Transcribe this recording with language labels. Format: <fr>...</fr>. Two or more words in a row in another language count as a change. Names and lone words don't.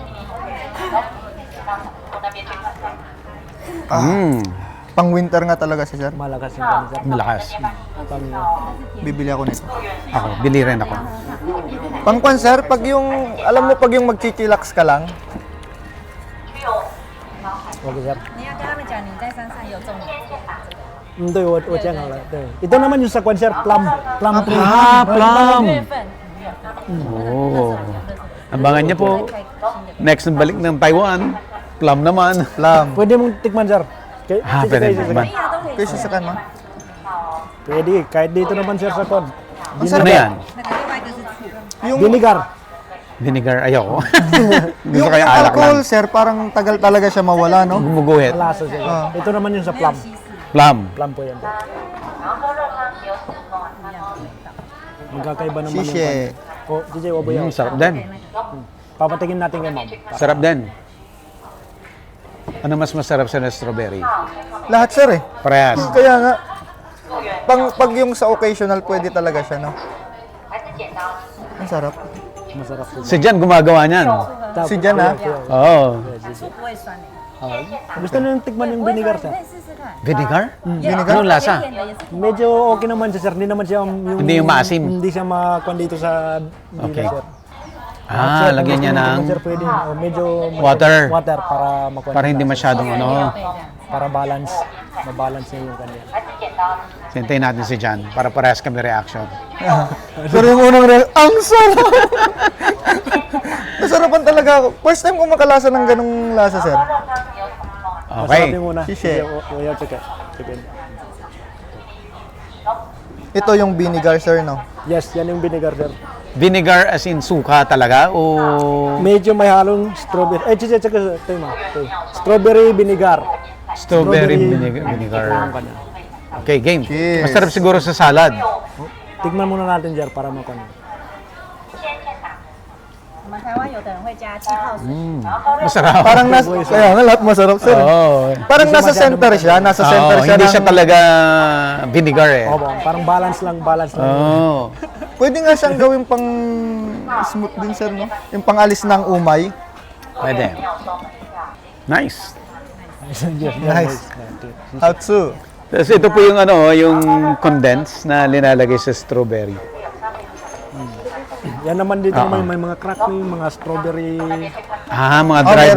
<tl>Pang winter nga talaga siya, sir. Malakas yung kwan sir. Malakas. Pang, Bibili ako nito. Ako, bili rin ako. Pang kwan, sir, pag yung, alam mo, pag yung magchichillax ka lang, okay sir.</tl> <zh>你要跟他们讲你在山上有种</zh> <tl>Ito yung ito naman yung sa kwan sir, plum. Plum tree. Ah, plum.</tl> <zh>月份，</zh> <tl>Oo. Abangan niyo po. Next na balik ng Taiwan. Plum naman. plum. Pwede mong tikman sir. Pwede naman. Kayo sasakyan mo? Pwede, kahit dito naman sir sa kwan. Ano yan?</tl> <zh>那个另外一个是醋。</zh> <tl>Yung, Vinegar. Vinegar. Ayoko. Gusto yung kaya alak alcohol, lang. sir, parang tagal talaga siya mawala, no? Gumuguhit. Lasa siya. Ito naman yung sa plum. Plum. Plum po yan. Magkakaiba naman Shishe. Oh, DJ, wabo yan. Sarap din. Papatingin natin kay ma'am. Sarap din. Ano mas masarap sa strawberry? Lahat, sir, eh. Parehas. Kaya nga, pag yung sa occasional, pwede talaga siya, no? Ang sarap. Masarap po. Si Jan gumagawa niyan. Si Jan, ha? Oo.</tl> <zh>醋不会酸的，</zh> <tl>Gusto nyo yung tikman yung vinegar sir?</tl> <zh>可以试试看。</zh> <tl>Vinegar? Vinegar? Anong lasa?</tl> <zh>甜的也是</zh> <tl>Medyo okay naman siya sir. Hindi naman siya yung... Hindi yung maasim. Hindi siya makuha dito sa Okay. sir. Ah, Sir, lagyan kung niya gusto ng nyo, sir, pwede. Medyo water. Water para makuha. Para hindi masyadong ano. Para balance. Mabalance niya yung kanya. Hintayin natin si Jan para parehas kami reaction. Pero yung unang ang sarap! Nasarapan talaga ako. First time ko makalasa ng ganong lasa, sir. Okay. Masarap yung una. Shishe. Sige,</tl> <en>check it. Check it.</en> <tl>Ito yung vinegar, sir, no? Yes, yan yung vinegar sir.</tl> <en>Vinegar as in</en> <tl>suka talaga o Medyo may halong strawberry.</tl> <en>Check it. Strawberry vinegar.</en> <tl>strawberry Strawberry. vinegar? Yung kanya. Okay, game. Cheers. Masarap siguro sa salad. Tignan muna natin sir para makuha.</tl> <zh>我们台湾有的人会加气泡水，</zh> <tl>Masarap. Parang kaya nga lahat masarap, sir. Oo. Parang nasa center siya. Nasa center Oo, siya hindi ng... siya talaga vinegar eh. Opo, parang balance lang. Oo. Pwede nga siyang gawin pang smooth din, sir, no? Yung pangalis ng umay. Pwede. Nice.</tl> <en>Nice. How to?</en> <tl>Tapos ito po yung ano, yung condense na linalagay sa strawberry. Yan naman dito may mga crack, may mga strawberry. Mga dried</tl>